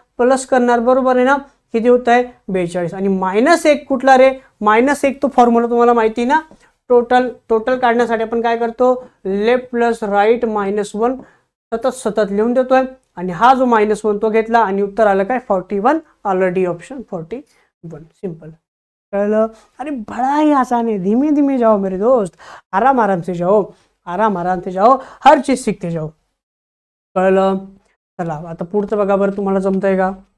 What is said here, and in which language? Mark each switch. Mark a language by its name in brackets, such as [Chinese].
[Marathi] Plus करणार. बरोबर आहे ना? किती होत आहे? 42. आणि -1 कुठला रे? -1 तो फॉर्म्युला तुम्हाला माहिती ना? टोटल काढण्यासाठी आपण काय करतो? लेफ्ट प्लस राईट -1 सतत लिहून देतोय आणि हा जो -1 तो घेतला आणि उत्तर आलं काय? 41. Already option 41. सिंपल. कळलं? [Hindi] अरे बड़ा ही आसान है, धीमे धीमे जाओ मेरे दोस्त, आराम आराम से जाओ, आराम आराम से जाओ, हर चीज सीखते जाओ. [Marathi] कळलं? चला आता पुढचं बघा बरं, तुम्हाला जमतंय का?